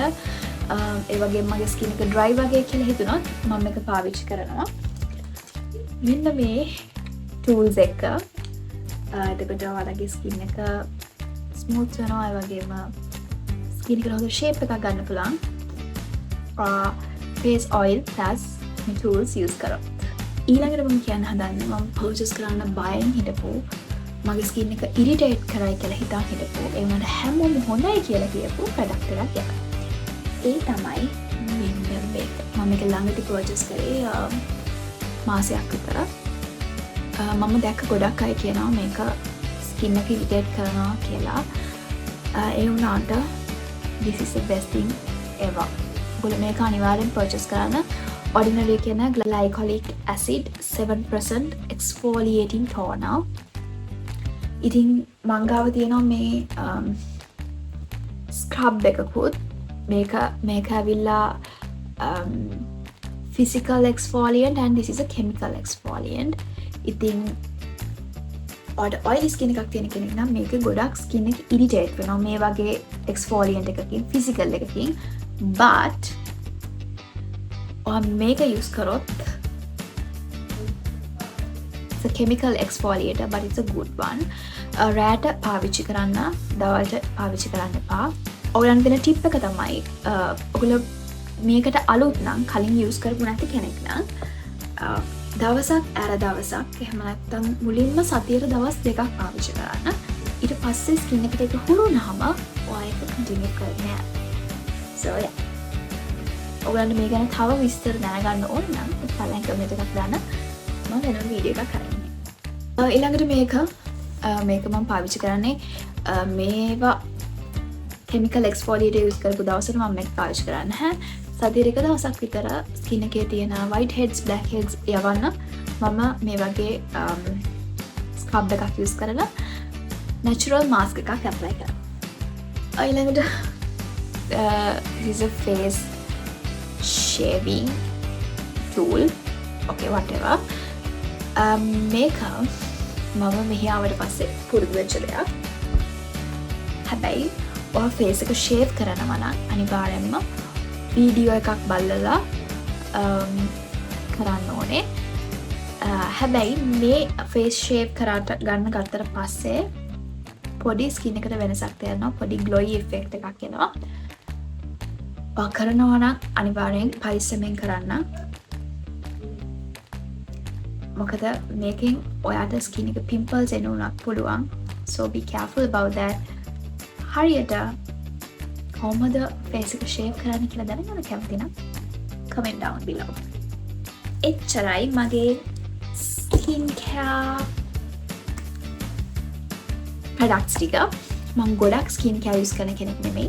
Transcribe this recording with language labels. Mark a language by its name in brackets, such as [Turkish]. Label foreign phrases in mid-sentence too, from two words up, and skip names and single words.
[Sinhala] ඒ වගේම මගේ skin එක dry වගේ කියලා හිතුණොත් මම මේක පාවිච්චි කරනවා. මෙන්න මේ tools එක. එතකොට ඔයාලගේ skin එක smooth වෙනවා. ඒ වගේම skin එකට හොඳ shape එකක් ගන්න පුළුවන්. [English] face oil plus tools use කරොත්. [Sinhala] ඊළඟට මම කියන්න හදන්නේ මම purchase කරන්න බයෙන් හිටපු මගේ skin එක irritate කරයි කියලා හිතන් හිටපු ඒ වුණාට හැමෝම හොඳයි කියලා කියපු product එකක්. ඒ තමයි මෙන්න මේක. මම මේක ළඟදී පර්චේස් කරේ මාසයක් විතර. මම දැක්ක ගොඩක් අය කියනවා මේක ස්කින් එක ඉරිටේට් කරනවා කියලා. ඒ වුණාට [English] this is the best thing ever. [Sinhala] ඔයගොල්ලෝ මේක අනිවාර්යෙන් පර්චේස් කරන්න. [English] Ordinary කියන glycolic acid 7% exfoliating toner. [Sinhala] ඉතින් මං ගාව තියෙනවා මේ ස්ක්‍රබ් එකකුත්. මේක ඇවිල්ලා [English] physical exfoliant and this is a chemical exfoliant. [Sinhala] ඉතින් [English] oily skin [Sinhala] එකක් තියෙන කෙනෙක් නම් මේක ගොඩක් skin එක irritate වෙනවා මේ වගේ exfoliant එකකින් physical එකකින්. [English] but [Sinhala] මේක use කරොත් [English] it's a chemical exfoliator but it's a good one. [Sinhala] රෑට පාවිච්චි කරන්න, දවල්ට පාවිච්චි කරන්න එපා. ඔයගලන්ට දෙන ටිප් එක තමයි ඔයගොල්ලෝ මේකට අලුත් නම් කලින් use කරපු නැති කෙනෙක් නම් දවසක් දවසක් එහෙම නැත්නම් මුලින්ම සතියට දවස් දෙකක් පාවිච්චි කරන්න. ඊට පස්සේ ස්කින් එකට ඒක හුරු වුණාම ඔයා ඒක කන්ටිනියු කරන්න යන්න. [English] so yeah. [Sinhala] ඔයගලන්ට මේ ගැන තව විස්තර දැනගන්න ඕන නම් පළවෙනි කමෙන්ට් එකක් දාන්න. මම වෙන වීඩියෝ එකක් කරන්නේ. ඊළඟට මේක මම පාවිච්චි කරන්නේ මේවා [English] chemical exfoliator [Sinhala] use කරපු දවසට මම මේක පාවිච්චි කරන්නේ නැහැ. සතියට එක දවසක් විතර ස්කින් එකේ තියෙන [English] white heads black heads [Sinhala] යවන්න මම මේ වගේ ස්ක්‍රබ් එකක් use කරලා [English] natural mask [Sinhala] එකක් apply කරනවා. [English] ඊළඟට this is a face shaving tool. okay whatever. [Sinhala] මේක මම මෙහි ආවට පස්සේ පුරුදු වෙච්ච දෙයක්. හැබැයි ඔයා ෆේස් එක ෂේව් කරනවා නම් අනිවාර්යෙන්ම වීඩියෝ එකක් බලලා කරන්න ඕනේ. හැබැයි මේ [English] face shave [Sinhala] ගත්තට පස්සේ පොඩි ස්කින් එකට වෙනසක් තේරෙනවා. පොඩි [English] glowy effect [Sinhala] එකක් එනවා. ඔයා කරනවා නම් අනිවාර්යෙන් පරිස්සමෙන් කරන්න. මොකද මේකෙන් ඔයාට ස්කින් එක පිම්පල්ස් එනුණක් පුළුවන්. [English] so be careful about that. [Sinhala] හරියට කොහොමද ෆේස් එක ෂේව් කරන්න කියලා දැනගන්න කැමති නම් [English] comment down below. [Sinhala] එච්චරයි මගේ [English] skin care products [Sinhala] ටික. මම ගොඩක් [English] skin care use [Sinhala] කරන කෙනෙක් නෙමෙයි.